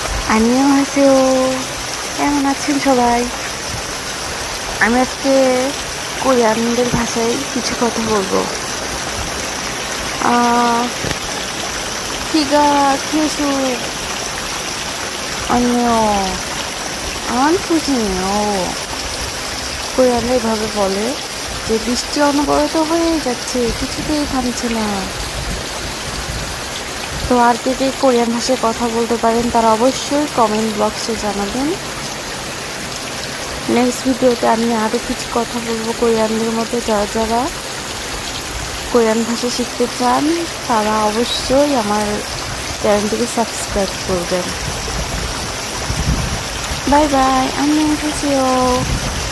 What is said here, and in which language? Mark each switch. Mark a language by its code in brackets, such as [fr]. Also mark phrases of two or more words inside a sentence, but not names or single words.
[ko] 안녕하세요. [bn] কেমন আছেন সবাই? আমি আজকে কোরিয়ানদের ভাষায় কিছু কথা বলবো। [ko] 비가 계속 안녕 안 터지네요. [bn] কোরিয়ানরা এভাবে বলে যে বৃষ্টি অনবরত হয়েই যাচ্ছে, কিছুতেই থামছে না। তো আর কে কে কোরিয়ান ভাষায় কথা বলতে পারেন তারা অবশ্যই কমেন্ট বক্সে জানাবেন। নেক্সট ভিডিওতে আমি আরও কিছু কথা বলবো কোরিয়ানদের মতো। যারা যারা কোরিয়ান ভাষা শিখতে চান তারা অবশ্যই আমার চ্যানেলটিকে সাবস্ক্রাইব করবেন। [en] bye bye, [ko] 안녕히 계세요.